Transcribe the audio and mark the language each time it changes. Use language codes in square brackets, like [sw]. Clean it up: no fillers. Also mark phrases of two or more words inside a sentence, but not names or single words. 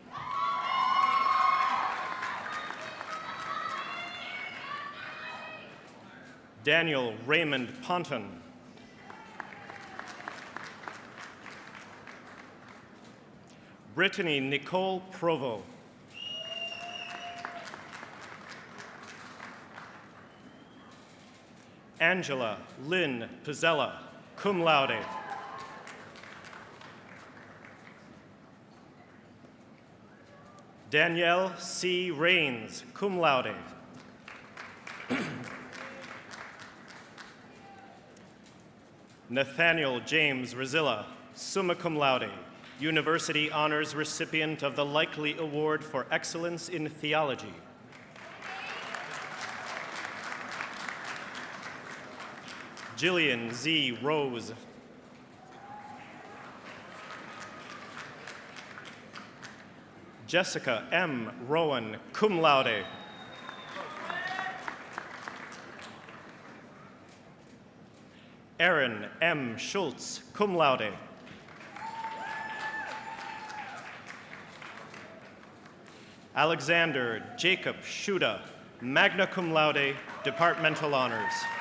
[en] Daniel Raymond Ponton. Brittany Nicole Provo. Angela Lynn Pizzella, [la] cum laude. [en] Danielle C. Rains, [la] cum laude. [en] Nathaniel James Rizilla, [la] summa cum laude, [en] University Honors recipient of the Likely Award for Excellence in Theology. Jillian Z. Rose. Jessica M. Rowan, [la] cum laude. [en] Aaron M. Schultz, [la] cum laude. [en] Alexander Jacob Shuda, [la] magna cum laude, [en] departmental honors.